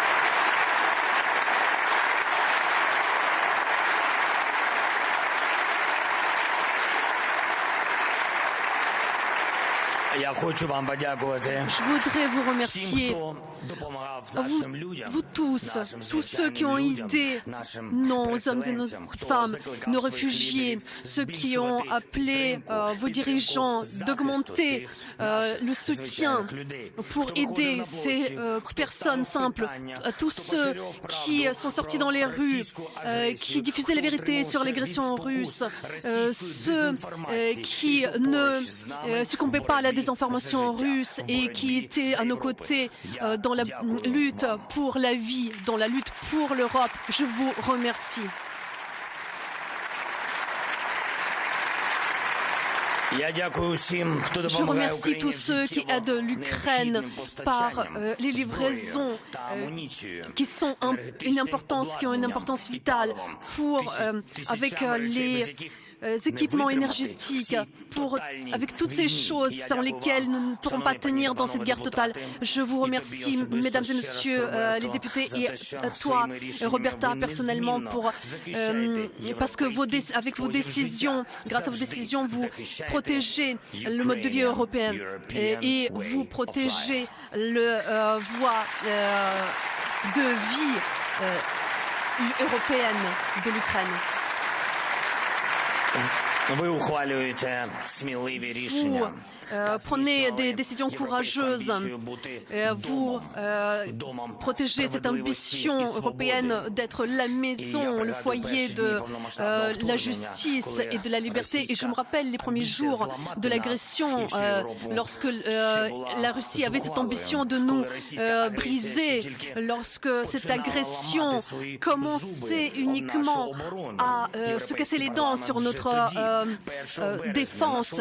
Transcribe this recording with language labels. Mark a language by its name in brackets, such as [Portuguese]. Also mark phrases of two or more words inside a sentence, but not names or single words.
[Ukrainian] Я хочу вам подякувати [French] Je voudrais vous [Ukrainian] всім, [French] remercier, [Ukrainian] хто допомагав [French] vous, [Ukrainian] нашим людям, [French] vous tous, [Ukrainian] нашим [French] tous ceux qui ont [Ukrainian] звичайним [French] aidé [Ukrainian] людям, нашим [French] nos hommes et nos [Ukrainian] переселенцям, хто [French] femmes, [Ukrainian] закликав [French] nos [Ukrainian] своїх [French] réfugiés, [Ukrainian] лідерів [French] ceux qui ont [Ukrainian] збільшувати [French] appelé [Ukrainian] підтримку, [French] vos dirigeants [Ukrainian] захисту [French] d'augmenter [Ukrainian] цих наших [French] le soutien [Ukrainian] звичайних людей, [French] pour [Ukrainian] хто виходив [French] aider [Ukrainian] на [French] ces [Ukrainian] площі, хто [French] personnes [Ukrainian] ставив [French] simples, [Ukrainian] питання, [French] à tous [Ukrainian] хто [French] ceux [Ukrainian] поширював [French] qui [Ukrainian] правду [French] sont sortis [Ukrainian] про [French] dans les rues, [Ukrainian] російську агресію, [French] qui diffusaient la [Ukrainian] хто [French] vérité sur [Ukrainian] утримувався [French] l'agression [Ukrainian] від [French] russe, [Ukrainian] спокус російської [French] ceux [Ukrainian] дезінформації, [French] qui [Ukrainian] і хто [French] ne [Ukrainian] поруч з нами [French] succombaient [Ukrainian] в [French] pas à la [Ukrainian] боротьбі [French] désinformation [Ukrainian] за життя, [French] russe [Ukrainian] в [French] et [Ukrainian] боротьбі [French] qui étaient à [Ukrainian] за [French] nos [Ukrainian] Європу. [French] côtés [Ukrainian] Я [French] dans la [Ukrainian] дякую [French] lutte [Ukrainian] вам. [French] pour la vie, dans la lutte pour l'Europe. Je vous remercie. [Ukrainian] Я дякую всім, хто [French] Je [Ukrainian] допомагає [French] remercie [Ukrainian] Україні [French] tous ceux qui [Ukrainian] життєво [French] aident l'Ukraine [Ukrainian] необхідним [French] par [Ukrainian] постачанням [French] les [Ukrainian] зброї [French] livraisons [Ukrainian] та амуніцією, [French] qui sont une importance, qui ont une importance vitale pour, avec les équipements énergétiques, avec toutes ces choses sans lesquelles nous ne pourrons pas tenir dans cette guerre totale. Je vous remercie, mesdames et messieurs les députés, et toi, Roberta, personnellement, parce que avec vos décisions, grâce à vos décisions, vous protégez le mode de vie européen et vous protégez le voie de vie européenne de l'Ukraine. [Ukrainian] Ви ухвалюєте сміливі рішення. [French] Prenez des décisions courageuses. Vous protégez cette ambition européenne d'être la maison, le foyer de la justice et de la liberté. Et je me rappelle les premiers jours de l'agression, lorsque la Russie avait cette ambition de nous briser, lorsque cette agression commençait uniquement à se casser les dents sur notre défense.